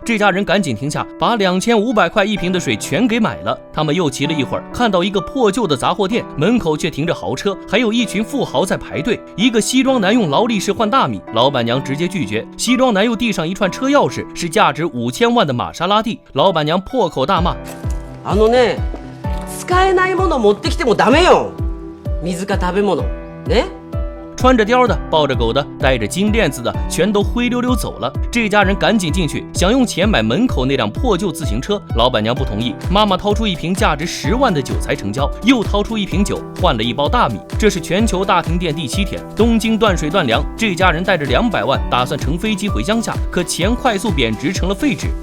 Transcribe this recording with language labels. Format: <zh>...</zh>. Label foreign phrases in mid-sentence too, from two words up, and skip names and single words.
<zh>这家人赶紧停下，把2500块一瓶的水全给买了。他们又骑了一会儿，看到一个破旧的杂货店，门口却停着豪车，还有一群富豪在排队。一个西装男用劳力士换大米，老板娘直接拒绝。西装男又递上一串车钥匙，是价值5000万的玛莎拉蒂。老板娘破口大骂：</zh> <ja>使えないもの持ってきてもダメよ。水か食べ物ね。</ja> <zh>穿着貂的、抱着狗的、戴着金链子的，全都灰溜溜走了。这家人赶紧进去，想用钱买门口那辆破旧自行车，老板娘不同意。妈妈掏出一瓶价值10万的酒才成交，又掏出一瓶酒换了一包大米。这是全球大停电第7天，东京断水断粮。这家人带着200万，打算乘飞机回乡下，可钱快速贬值成了废纸。</zh>